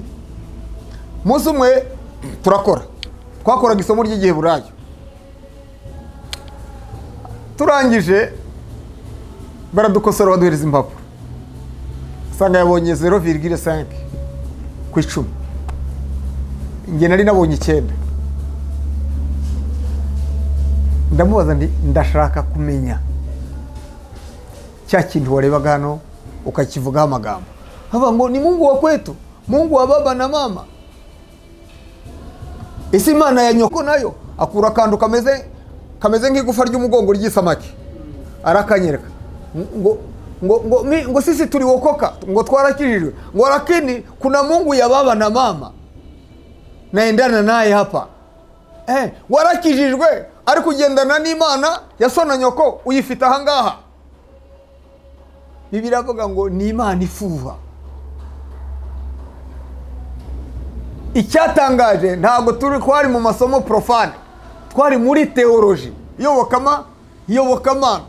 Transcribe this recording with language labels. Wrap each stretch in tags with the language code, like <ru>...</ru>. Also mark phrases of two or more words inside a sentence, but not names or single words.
<rw>Munsi umwe twakoraga isomo ry'Igiheburayo, turangije baradukosora baduhereza impapuro, usanga yabonye 0,5 ku 10, njye nari nabonye 9. Ndamubaza ndashaka kumenya cya kintu warebaga hano ukakivugaho amagambo, hava ngo ni</rw> <sw>Mungu wa kwetu, Mungu wa baba na mama.</sw> <rw>Isi Imana ya nyoko nayo akura akantu kameze nk'igufa ry'umugongo ry'isamaki, arakanyereka ngo</rw> <sw>sisi tuliwokoka,</sw> <rw>ngo twarakijijwe, ngo</rw> <sw>lakini kuna Mungu ya baba na mama naendana naye hapa.</sw> <rw>Warakijijwe ari kugendana n'Imana ya so na nyoko uyifite ahangaha. Bibiliya avuga ngo ni Imana ifuha. Icyatangaje ntabwo twari mu masomo profane, twari muri teoloji, iyobokamana.</rw>